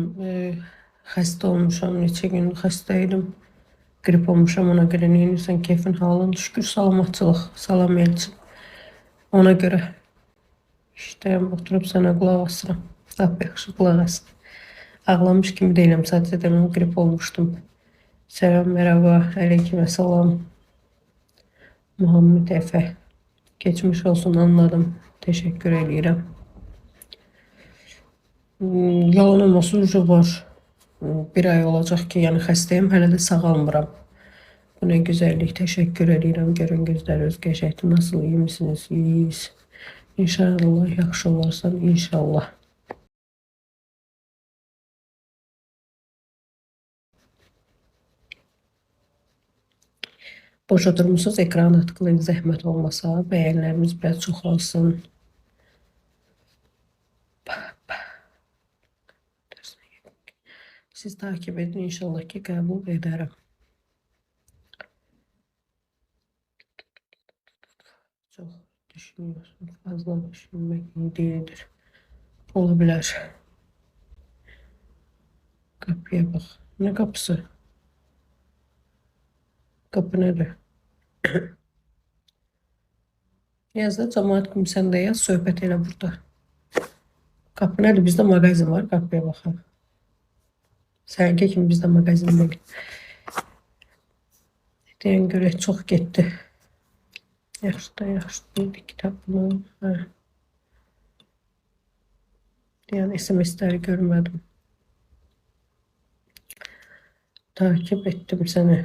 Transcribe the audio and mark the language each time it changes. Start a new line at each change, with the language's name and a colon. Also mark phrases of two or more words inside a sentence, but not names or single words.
Azerbaijani: Xəstə olmuşam, neçə gün xəstəydim. Grip olmuşam, ona görə neyinirsən, keyfin halın şükür, salamatçılıq, salam elçin. Ona görə işdəyəm, oturub sənə qulaq asıram. Lap yaxşı qulaq asın. Ağlamış kimi deyiləm, sadəcə deməm grip olmuşdum.
Turkish: Selam, merhaba, aleyküm selam. Muhammed Efe. Geçmiş olsun, anladım. Teşekkür ederim. Yalan olmasın var.
Azerbaijani: Bir ay olacaq ki, yəni xəstəyim, hələ də sağalmıram. Bu nə gözəllik,
Turkish: teşekkür edirəm.
Azerbaijani: Görün gözləriniz qəşəngdir.
Turkish: Nasıl, iyi misiniz? İyiyiz.
Azerbaijani: İnşallah yaxşı olarsan, inşallah. Boşa durmusunuz,
Turkish: ekrana tıklayın,
Azerbaijani: zəhmət olmasa. Bəyənlərimiz biraz çoxalsın. Siz takip edin, inşallah ki qəbul edərəm.
Turkish: Çox düşünüyorsun. Fazla düşünmek iyi değildir. Olabilir. Kapıya bak. Ne kapısı? Kapı nerede?
Azerbaijani: Yaz da cemaat kimi sen de yaz. Söhbət elə burada.
Turkish: Kapı nerede? Bizde magazin var. Kapıya bakalım.
Azerbaijani: Sənki kimi bizde magazin değil. Deyən görək çox getdi. Yaxşı da yaxşı deyildi kitabını. Hə. Deyən SMS-ləri görmədim. Takip ettim səni.